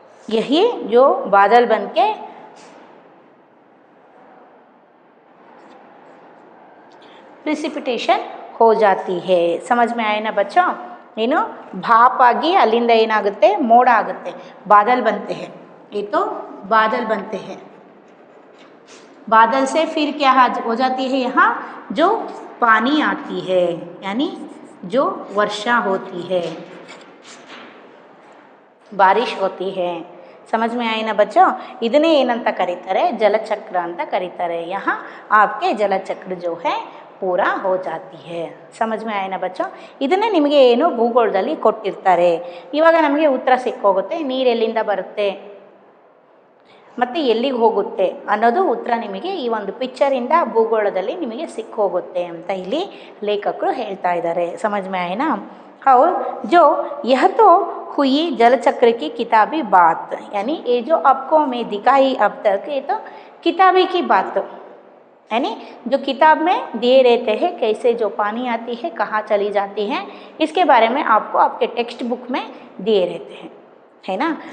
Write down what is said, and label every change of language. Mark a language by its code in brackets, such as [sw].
[hi] यही जो बादल बनके प्रिसिपिटेशन हो जाती है। समझ में आए ना बच्चों? [kn] ಏನು ಭಾಪ್ ಆಗಿ ಅಲ್ಲಿಂದ ಏನಾಗುತ್ತೆ, ಮೋಡ ಆಗುತ್ತೆ, [hi] बादल बनते हैं। ये तो बादल बनते हैं। बादल से फिर क्या हो जाती है, यहाँ जो पानी आती है यानी जो वर्षा होती है, बारिश होती है। समझ में आए ना बच्चों? [kn] ಇದನ್ನೇ ಏನಂತ ಕರೀತಾರೆ, ಜಲಚಕ್ರ ಅಂತ ಕರೀತಾರೆ। [hi] यहाँ आपके जलचक्र जो है पूरा हो जाती है। समझ में आए ना बच्चों? [kn] ಇದನ್ನೇ ನಿಮಗೆ ಏನು ಭೂಗೋಳದಲ್ಲಿ ಕೊಟ್ಟಿರ್ತಾರೆ। ಇವಾಗ ನಮಗೆ ಉತ್ತರ ಸಿಕ್ಕೋಗುತ್ತೆ, ನೀರು ಎಲ್ಲಿಂದ ಬರುತ್ತೆ ಮತ್ತು ಎಲ್ಲಿಗೆ ಹೋಗುತ್ತೆ ಅನ್ನೋದು ಉತ್ತರ ನಿಮಗೆ ಈ ಒಂದು ಪಿಕ್ಚರಿಂದ ಭೂಗೋಳದಲ್ಲಿ ನಿಮಗೆ ಸಿಕ್ಕೋಗುತ್ತೆ ಅಂತ ಇಲ್ಲಿ ಲೇಖಕರು ಹೇಳ್ತಾ ಇದ್ದಾರೆ। [hi] समझ में आए ना? और जो यह तो हुई जलचक्र की किताबी बात, यानी ये जो आपको मैं दिखाई अब तक, ये तो किताबी की बात यानी जो किताब में दिए रहते हैं, कैसे जो पानी आती है, कहाँ चली जाती है, इसके बारे में आपको आपके टेक्स्ट बुक में दिए रहते हैं, है ना।